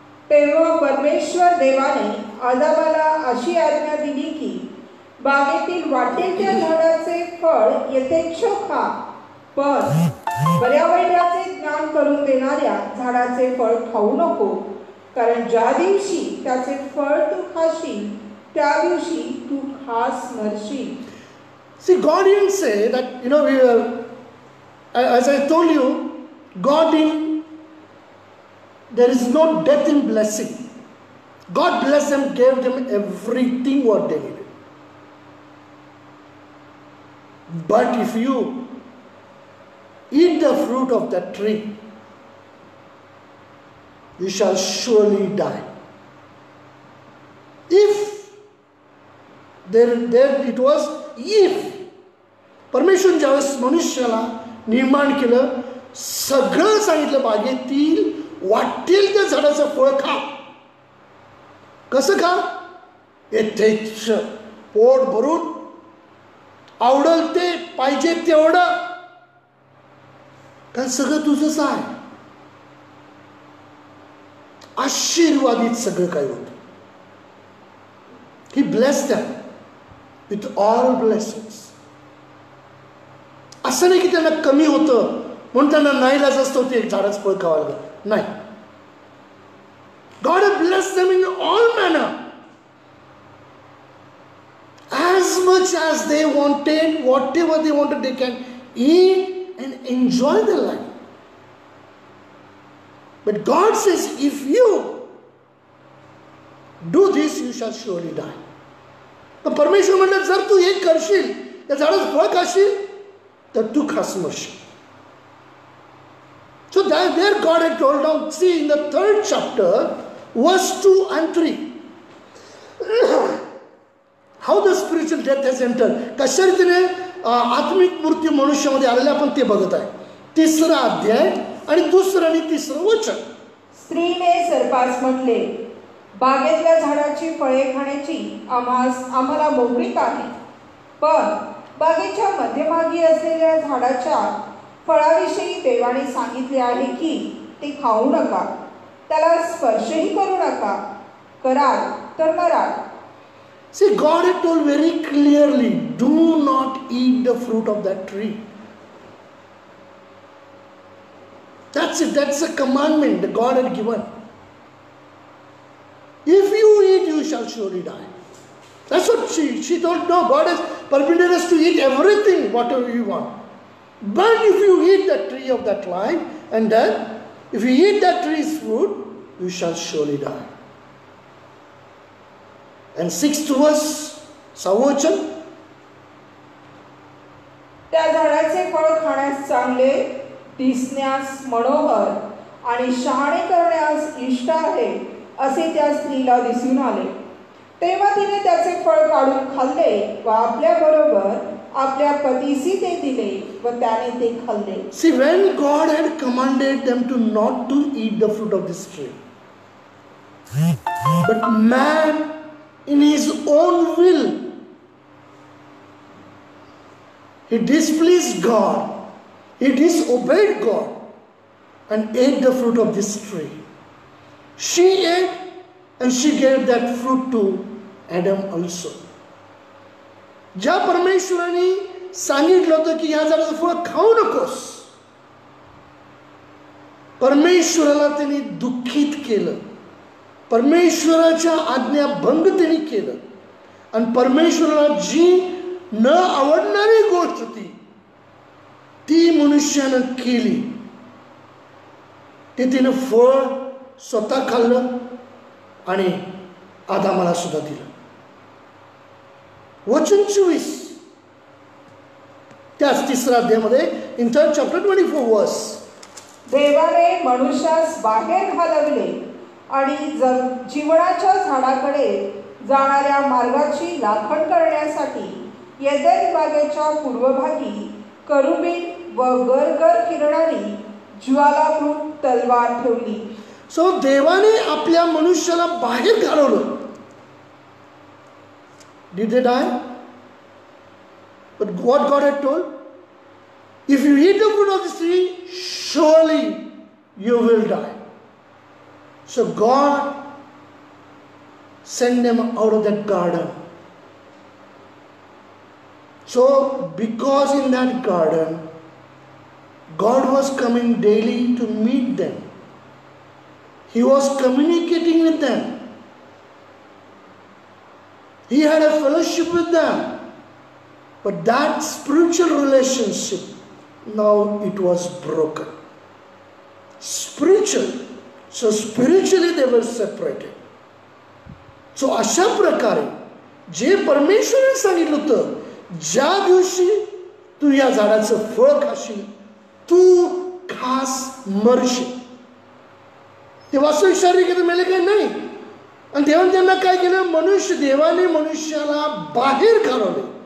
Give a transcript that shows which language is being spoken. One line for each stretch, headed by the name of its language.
Marathi: तेव्हा परमेश्वर देवाने आदामाला अशी आज्ञा दिली की बागेतील वाटेच्या झाडाचे फळ यथेच्छ खा, पण बऱ्या वाईटाचे ज्ञान करून देणाऱ्या झाडाचे फळ खाऊ नको, कारण ज्या दिवशी त्याचे फळ तू खाशील त्या दिवशी तू खास मरशील.
English: See, God didn't say that, as I told you, God didn't, there is no death in blessing. God blessed them, gave them everything what they needed. But if you eat the fruit of that tree, you shall surely die. If there it was if.
Marathi: परमेश्वर ज्यावेळेस मनुष्याला निर्माण केलं, सगळं सांगितलं बागेतील वाटेल त्या झाडाचं फळ खा. कसं खा? यथेच्छ, पोट भरून, आवडल ते, पाहिजे तेवढं, कारण सगळं तुझंच आहे. आशीर्वादित सगळं काही होतं.
English: He blessed them with all blessings.
Marathi: असं नाही की त्यांना कमी होतं म्हणून त्यांना नाईलाज असतो ते एक झाडाचं फळ खावं लागलं. नाही.
English: God had blessed them in all manner. As much as they wanted, whatever they wanted, they can eat and enjoy their life. But God says, if you do this, you shall surely die. पण परमेश्वर म्हणलं, जर तू हे करशील, त्या झाडाचं फळ खाशील, तर तू खास मरशील. So there God had told down, see in the 3rd chapter, verse 2 and 3, how the spiritual death has entered.
Marathi: कशा रीतीने आत्मिक मृत्यू मनुष्यामध्ये आलेला आपण ते बघत आहे. 3रा अध्याय आणि 2रं आणि 3रं वचन. स्त्रीने सर्पास म्हटले, बागेतल्या झाडाची फळे खाण्याची आम्हाला मोकळीक आहे, पण बागेच्या मध्यभागी असलेल्या झाडाच्या फळाविषयी देवाने सांगितले आहे की ते खाऊ नका, त्याला स्पर्शही करू नका, कराल तर moral.
English: See, God had told very clearly, do not eat the fruit of that tree. That's it. That's a commandment that God had given. If you eat, you shall surely die. That's what she told. No, God has permitted us to eat everything, whatever you want. But if you eat the tree of that life, and then, if you eat that tree's fruit, you shall surely die. And 6th verse, 6th वचन,
Marathi: त्या झाडाचे फळ खाण्यास चांगले, दिसण्यास मनोहर आणि शहाणे करण्यास इष्ट आहे असे त्या स्त्रीला दिसून आले. तेव्हा तिने त्याचे फळ काढून खाल्ले व आपल्या बरोबर आपल्या पतीसी ते दिले व त्याने ते खाल्ले.
English: See, when God had commanded them to not to eat the fruit of this tree, but man in his own will, he displeased God, he disobeyed God and ate the fruit of this tree. She ate and she gave that fruit to Adam also.
Marathi: ज्या परमेश्वराने सांगितलं होतं की या झाडाचं फळ खाऊ नकोस, परमेश्वराला त्यांनी दुःखित केलं, परमेश्वराच्या आज्ञा भंग त्यांनी केलं आणि परमेश्वराला जी न आवडणारी गोष्ट ती मनुष्यानं केली. ते तिनं फळ स्वतः खाल्लं आणि आदामाला सुद्धा दिलं. वचन 24 त्याच 3ऱ्या अध्यायामध्ये
English: in 3rd chapter 24 verse,
Marathi: देवाने मनुष्यास बाहेर घालवले आणि जीवनाच्या झाडाकडे जाणाऱ्या मार्गाची राखण करण्यासाठी एदेन बागेच्या पूर्वभागी करुबीन व गरगर फिरणारी ज्वालाभूत तलवार ठेवली. सो देवाने आपल्या मनुष्याला बाहेर घालवलं.
English: Did they die? But what God had told, if you eat the fruit of this tree, surely you will die. So God sent them out of that garden. So because in that garden, God was coming daily to meet them. He was communicating with them. He had a fellowship with them. But that spiritual relationship, now it was broken. Spiritual. So spiritually they were separated.
Marathi: So अशा प्रकारे जे परमेश्वराने सांगितलं होतं, ज्या दिवशी तू या झाडाचं फळ खाशील, तू खास मरशील. ते वास्तविक शारीरिक मेले काही नाही. आणि देवाने त्यांना काय केलं, देवाने मनुष्याला बाहेर घालवले.